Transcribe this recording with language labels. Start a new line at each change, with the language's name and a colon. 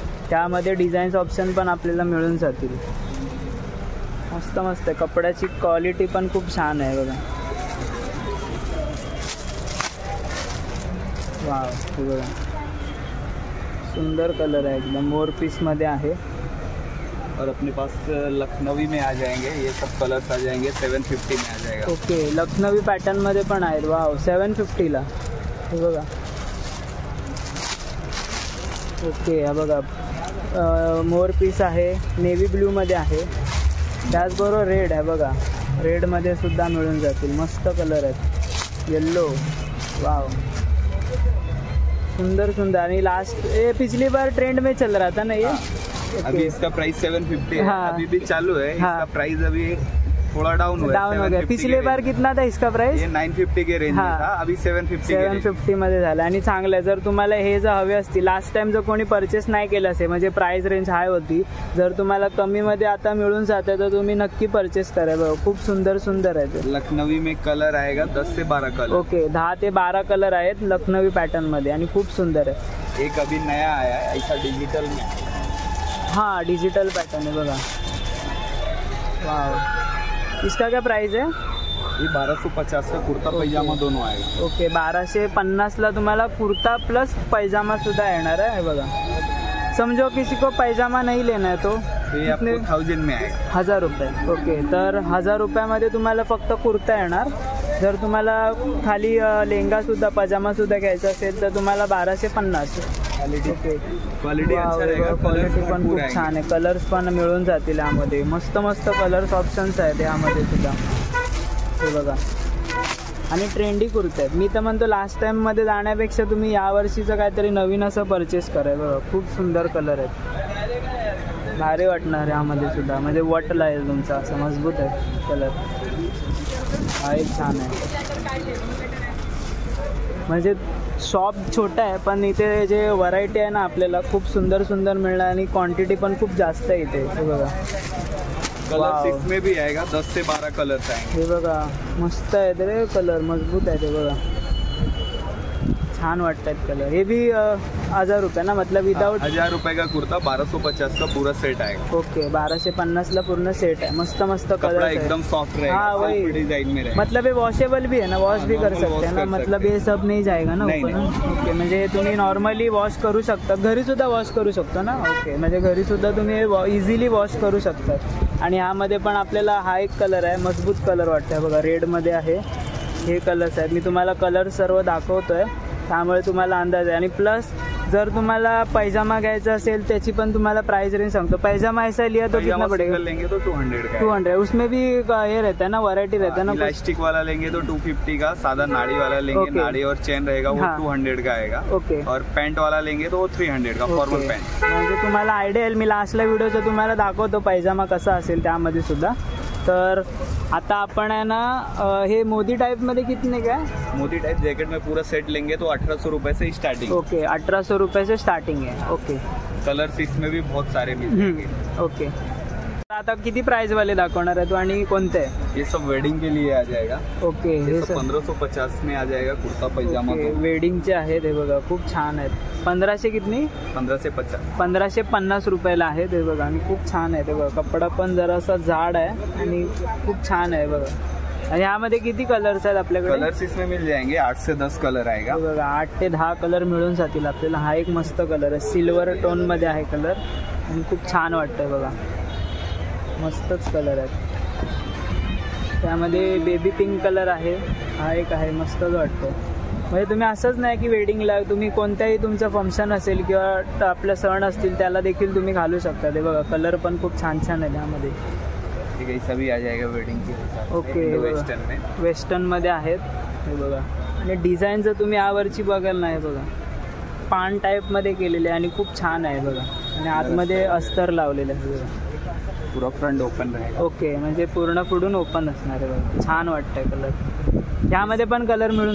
Marathi: त्यामध्ये designs option पण आपल्याला मिळून जातील. मस्त मस्त आहे. कपड्याची क्वालिटी पण खूप छान आहे बघा. वाव, हे बघा, सुंदर कलर है एकदम, मोर पीस मध्ये आहे.
Hindi: और अपने पास लखनवी में आ जाएंगे, ये सब कलर्स आ जाएंगे 750 में आ जाएगा.
Marathi: ओके, लखनवी पॅटर्न मध्ये पण आहेत. वाव, 750ला. हे बघा. ओके, हा बघा मोर पीस आहे, नेव्ही ब्ल्यू मध्ये आहे. त्याचबरोबर रेड आहे बघा, रेड मध्ये सुद्धा मिळून जातील. मस्त कलर आहेत. येल्लो. वाव, सुंदर सुंदर.
Hindi: आणि लास्ट ये पिछली बार ट्रेंड में चल रहा था ना ये. अभी इसका प्राइस 750 है. हाँ. अभी भी चालू है. हाँ. इसका प्राइस अभी थोड़ा डाउन हुआ है. डाउन हो गया. 750 पिछले बार कितना था इसका प्राइस? ये 950 के रेंज में हाँ. था. अभी 750
Marathi: मध्ये झालं. आणि चांगलं आहे. जर तुम्हाला हे जर हवे असतील, लास्ट टाइम जर कोणी परचेस नाही केलं असेल, म्हणजे प्राइस रेंज हाय होती, जर तुम्हाला कमी मध्ये आता मिळून जाते तर तुम्ही नक्की परचेस करा. बघा, खूप सुंदर सुंदर आहे ते.
Hindi: लखनवी में कलर आएगा 10 से 12 कलर.
Marathi: ओके, 10 ते 12 कलर आहेत लखनवी पॅटर्न मध्ये आणि खूप सुंदर आहे.
Hindi: एक अभी नया आया है ऐसा डिजिटल में. हाँ, डिजिटल पैटर्न है बघा. वाव, इसका क्या प्राइस है? ये 1250 का कुर्ता पैजामा दोनों आएगा.
Marathi: ओके, 1250ला तुम्हाला कुर्ता प्लस पैजामा सुद्धा येणार आहे. हे बघा.
Hindi: समझो किसी को पैजामा नहीं लेना है तो ये आपको 1000 में आएगा. 1000 रुपये.
Marathi: ओके, तर 1000 रुपयामध्ये तुम्हाला फक्त कुर्ता येणार. जर तुम्हाला खाली लेहंगा सुद्धा पजामा सुद्धा घ्यायचा असेल तर तुम्हाला 1250. ओके,
Hindi: क्वालिटी अच्छा रहेगा.
Marathi: क्वालिटी पण खूप कलर छान आहे. कलर्स पण मिळून जातील यामध्ये. मस्त मस्त कलर्स ऑप्शन्स आहेत यामध्ये सुद्धा. हे बघा. आणि ट्रेंडी कुर्ते आहेत. मी तर म्हणतो लास्ट टाईममध्ये जाण्यापेक्षा तुम्ही यावर्षीचं काहीतरी नवीन असं परचेस करा. बघा, खूप सुंदर कलर आहेत. भारी वाटणार यामध्ये सुद्धा, म्हणजे वटला आहे तुमचा, असं मजबूत आहे कलर. हा एक छान आहे. म्हणजे शॉप छोटा आहे पण इथे जे व्हरायटी आहे ना आपल्याला खूप सुंदर सुंदर मिळणार आणि क्वांटिटी पण खूप जास्त आहे इथे. हे बघा. कलर 6 में भी आएगा. 10 से 12 कलर्स आएंगे. हे बघा, मस्त आहे रे कलर, मजबूत आहे ते बघा. छान वाटतात कलर.
Hindi: हे भी 1000 रुपये ना, मतलब विदाउट. 1000 रुपये का कुर्ता 1250 का पूरा सेट आएगा.
Marathi: ओके, 1250ला पूर्ण सेट आहे. मस्त मस्त
Hindi: कपड़ा कलर एकदम सॉफ्ट रहेगा. हाँ, वही. डिजाइन में रहेगा. मतलब ये वॉशेबल भी है ना, वॉश भी कर
English: normal
Hindi: सकते
English: wash
Hindi: हैं ना, कर मतलब सकते ये सब नहीं जाएगा ना नहीं, ऊपर.
Marathi: ओके, म्हणजे तुम्ही नॉर्मली वॉश करू शकता, घरी सुद्धा वॉश करू शकता ना. ओके, म्हणजे घरी सुद्धा तुम्ही इझिली वॉश करू शकता. आणि ह्यामध्ये पण आपल्याला हा एक कलर आहे, मजबूत कलर वाटतंय बघा, रेडमध्ये आहे. हे कलर्स आहेत. मी तुम्हाला कलर सर्व दाखवतोय त्यामुळे तुम्हाला अंदाज आहे. आणि प्लस जर तुम्हाला पैजामा घ्यायचा असेल त्याची पण तुम्हाला प्राइस रेंज सांगतो.
Hindi: पैजामा ऐसा लिया तो कितना पड़ेगा? लेंगे तो 200 का. 200. उसमें भी ये रहता है ना, वैरायटी रहता है ना. इलास्टिक वाला लेंगे तो 250 का. सादा नाड़ी वाला लेंगे,
English: Okay.
Hindi: नाड़ी और चेन रहेगा वो हाँ. 200 का आएगा. ओके. और पैंट वाला लेंगे तो वो 300 का. Formal pant.
Marathi: म्हणजे तुम्हाला आयडिया येईल. मी लास्टला व्हिडिओचं तुम्हाला दाखवतो पैजामा कसा असेल त्यामध्ये सुद्धा. तर आता आपण आहे ना हे मोदी टाईपमध्ये कितने काय?
Hindi: मोदी टाइप जैकेट में पूरा सेट लेंगे तो 1800 रुपए से स्टार्टिंग. ओके, 1800 रुपये से स्टार्टिंग है. ओके. कलर इसमें भी बहुत सारे मिल जाएंगे. ओके.
Marathi: आता किती प्राइस वाले दाखवणार आहे तू आणि कोणते?
Hindi: ये सब वेडिंग के लिए आ जाएगा. ओके, ये
Marathi: हे
Hindi: सब 1550 में आ जाएगा. कुर्ता पैजामा ओके, तो
Marathi: वेडिंगचे आहेत. हे बघा, खूप छान आहेत.
Hindi: 1500 कितनी? 15 से 50.
Marathi: 1550 रुपयाला आहे. ते बघा, आणि खूप छान आहे. ते बघा, कपडा पण जरासा जाड आहे आणि खूप छान आहे बघा. आणि ह्यामध्ये किती कलर्स आहेत आपल्याकडे?
Hindi: कलर्स इसमें मिल जाएंगे 8 से 10 कलर आएगा.
Marathi: हे बघा, 8 ते 10 कलर मिळून जातील आपल्याला. हा एक मस्त कलर आहे, सिल्वर टोन मध्ये आहे कलर आणि खूप छान वाटतंय बघा. मस्तच कलर आहेत. त्यामध्ये बेबी पिंक कलर आहे. हा एक आहे, मस्तच वाटतं. म्हणजे तुम्ही असंच नाही की वेडिंगला, तुम्ही कोणत्याही तुमचं फंक्शन असेल किंवा आपले सण असतील त्याला देखील तुम्ही घालू शकता. ते बघा, कलर पण खूप छान छान आहे त्यामध्ये.
Hindi: ठीक है, सभी आ जाएगा वेडिंग के हिसाब से. ओके, वेस्टर्न में.
Marathi: वेस्टर्नमध्ये आहेत. हे बघा, आणि डिझाईन जर तुम्ही यावरची बघाल ना, हे बघा पान टाईपमध्ये केलेले आहे आणि खूप छान आहे बघा. आणि आतमध्ये अस्तर लावलेलं आहे बघा.
Hindi: पूरा फ्रंट ओपन रहेगा.
Marathi: ओके, म्हणजे पूर्ण पुढून ओपन असणार आहे बघा. छान वाटतंय कलर. ह्यामध्ये पण कलर मिळून